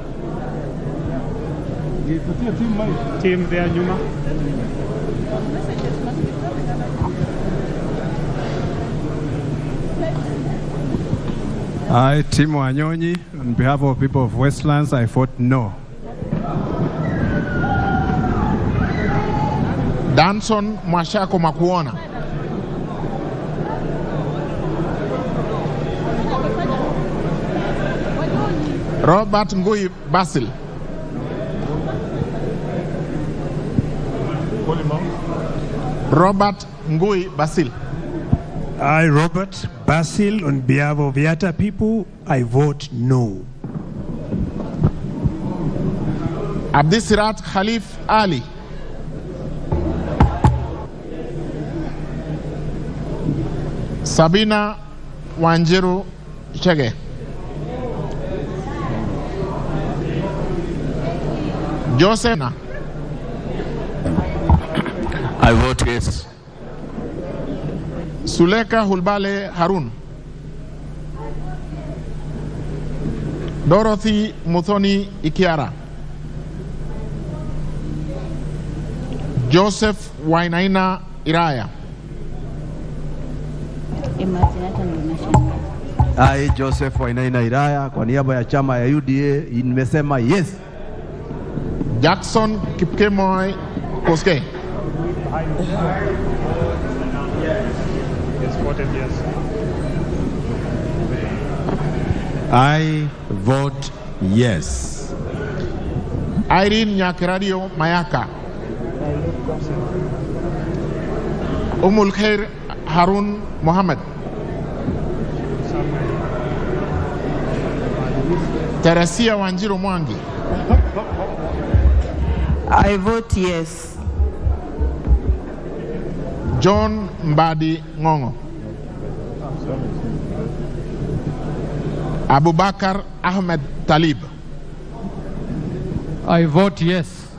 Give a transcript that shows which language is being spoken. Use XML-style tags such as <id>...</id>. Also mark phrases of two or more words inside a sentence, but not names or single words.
<en>Team there, Nyuma. I, Tim Wanyonyi, on behalf of people of Westlands, I vote no. Danson Mwashako Makuona. Robert Ngui Basil. Robert Ngui Basil. I, Robert Basil, on behalf of Yatta people, I vote no. Abdisirat Khalif Ali. Sabina Wanjiru Chege. Joseph. I vote yes. Suleka Hulbale Harun. Dorothy Muthoni Ikiara. Joseph Wainaina Iraya. I, Joseph Wainaina Iraya,</en> <sw>kwa niaba ya chama ya UDA nimesema</sw> <en>yes. Jackson Kipkemoy Koske. Yes, voted yes. I vote yes. Irene Nyakiradio Mayaka. Umul Khair Harun Mohammed. Teresia Wanjiru Mwangi. I vote yes. John Mbadi Ngongo. Abubakar Ahmed Talib. I vote yes.</en>